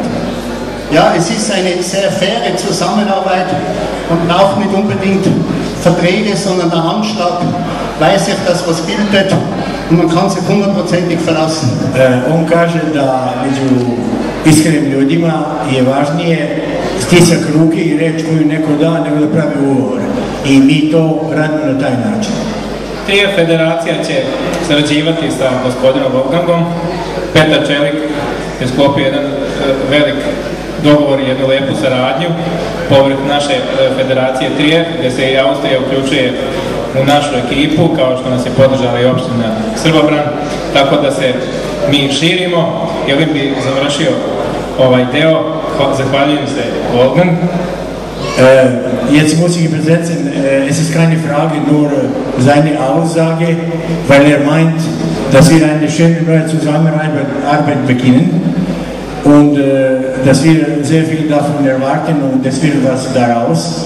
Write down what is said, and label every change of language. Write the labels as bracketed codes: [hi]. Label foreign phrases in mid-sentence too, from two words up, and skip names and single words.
[de] Ja, es ist eine sehr faire Zusammenarbeit. Man braucht nicht unbedingt Verträge, sondern der Handschlag weiß sich das, was bildet und man kann sich 100% verlassen. [sr] On kaže da među iskrenim ljudima je važnije stisak ruke i reč koju neko da nego da pravi ugovor. I mi to radimo na taj način. Trije federacija će sarađivati sa gospodinom Wolfgangom. Petar Čelik je sklopio jedan velik dogovor i jednu lepu saradnju povrh naše federacije Trije, gdje se i Austrija uključuje u našu ekipu, kao što nas je podržala i opština Srbobran, tako da se mi širimo. I ovim bi završio ovaj deo. Zahvaljujem se Wolfgang. [de] Jetzt muss ich übersetzen, es ist keine Frage, nur seine Aussage, weil er meint, dass wir eine schöne neue Zusammenarbeit beginnen und dass wir sehr viel davon erwarten und es wird was daraus.